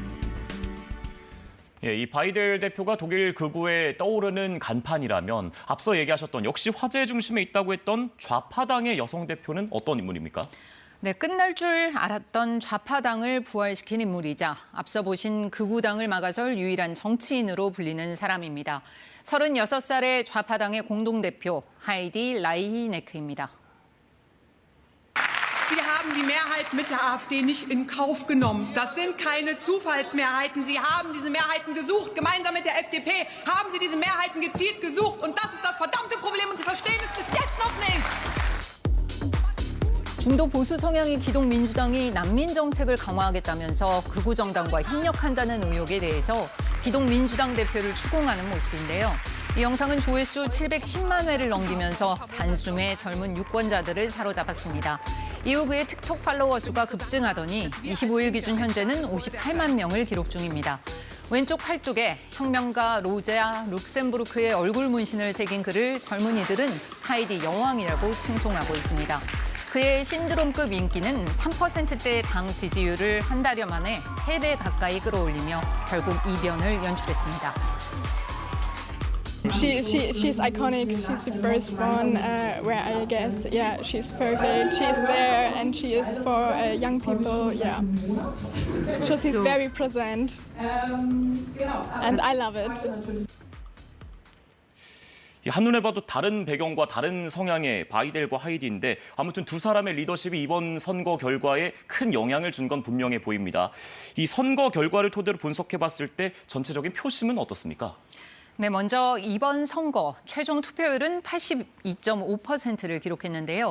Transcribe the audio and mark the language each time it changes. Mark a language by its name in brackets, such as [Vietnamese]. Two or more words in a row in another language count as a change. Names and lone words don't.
[Korean] 예, 이 바이델 대표가 독일 극우에 떠오르는 간판이라면 앞서 얘기하셨던 역시 화제 중심에 있다고 했던 좌파당의 여성 대표는 어떤 인물입니까? 네, 끝날 줄 알았던 좌파당을 부활시킨 인물이자 앞서 보신 극우당을 막아설 유일한 정치인으로 불리는 사람입니다. 36살의 좌파당의 공동대표 하이디 라이히네크입니다. [German] Sie haben die Mehrheit mit der AfD nicht in Kauf genommen. Das sind keine Zufallsmehrheiten. Sie haben diese Mehrheiten gesucht. Gemeinsam mit der FDP haben Sie diese Mehrheiten gezielt gesucht. Und das ist das verdammte Problem. Und Sie verstehen es bis jetzt noch nicht. [Korean] 중도 보수 성향의 기독민주당이 난민 정책을 강화하겠다면서 극우 정당과 협력한다는 의혹에 대해서 기독민주당 대표를 추궁하는 모습인데요. 이 영상은 조회수 710만 회를 넘기면서 단숨에 젊은 유권자들을 사로잡았습니다. 이후 그의 틱톡 팔로워 수가 급증하더니 25일 기준 현재는 58만 명을 기록 중입니다. 왼쪽 팔뚝에 혁명가 로제 룩셈부르크의 얼굴 문신을 새긴 그를 젊은이들은 하이디 여왕이라고 칭송하고 있습니다. 그의 신드롬급 인기는 3%대의 당 지지율을 한 달여 만에 3배 가까이 끌어올리며 결국 이변을 연출했습니다. [English] She's iconic. She's the first one where I guess, yeah, she's perfect. She's there and she is for young people, yeah. So she's very present and I love it. [Korean] 한눈에 봐도 다른 배경과 다른 성향의 바이델과 하이디인데 아무튼 두 사람의 리더십이 이번 선거 결과에 큰 영향을 준 건 분명해 보입니다. 이 선거 결과를 토대로 분석해봤을 때 전체적인 표심은 어떻습니까? 네, 먼저 이번 선거 최종 투표율은 82.5%를 기록했는데요.